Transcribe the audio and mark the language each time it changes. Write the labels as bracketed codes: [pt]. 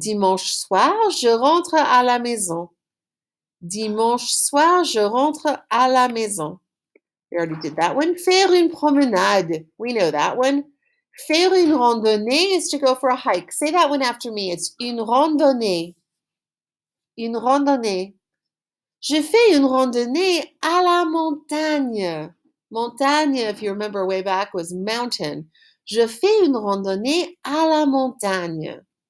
[fr] Dimanche soir, je rentre à la maison. Dimanche soir, je rentre à la maison. [en] We already did that one. [fr] Faire une promenade. [en] We know that one. [fr] Faire une randonnée [en] is to go for a hike. Say that one after me. It's [fr] une randonnée. Une randonnée. Je fais une randonnée à la montagne. [en] Montagne, if you remember way back, was mountain. [fr] Je fais une randonnée à la montagne.